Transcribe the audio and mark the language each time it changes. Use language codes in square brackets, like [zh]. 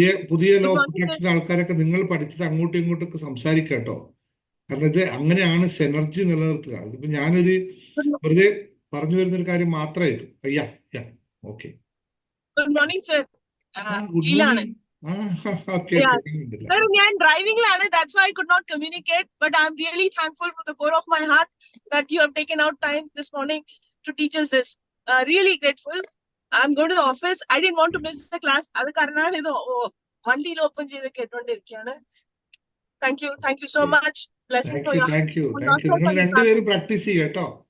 [ml] പുതിയ law of attraction ആൾക്കാരൊക്കെ നിങ്ങൾ പഠിച്ചത് അങ്ങോട്ടും ഇങ്ങോട്ടൊക്കെ സംസാരിക്കുക കേട്ടോ. കാരണം ഇത് അങ്ങനെയാണ് എനർജി നിലനിർത്തുക. അതിപ്പോ ഞാനൊരു വെറുതെ പറഞ്ഞു വരുന്നൊരു കാര്യം മാത്രമായിരിക്കും. Okay. [en] Good morning, sir. Good morning. Okay. [ml] Sir, ഞാൻ ഡ്രൈവിംഗിലാണ്. [en] That's why I could not communicate. But I'm really thankful from the core of my heart that you have taken out time this morning to teach us this. Really grateful. I'm going to the office. I didn't want to miss the class. [ml] അത് കാരണമാണ് ഇത് വണ്ടിയിൽ open ചെയ്ത് കേട്ടോണ്ടിരിക്കുകയാണ്. [en] Thank you so much. Blessing for you. Thank you. [ml] നിങ്ങൾ രണ്ടുപേരും practice ചെയ്യുക കേട്ടോ.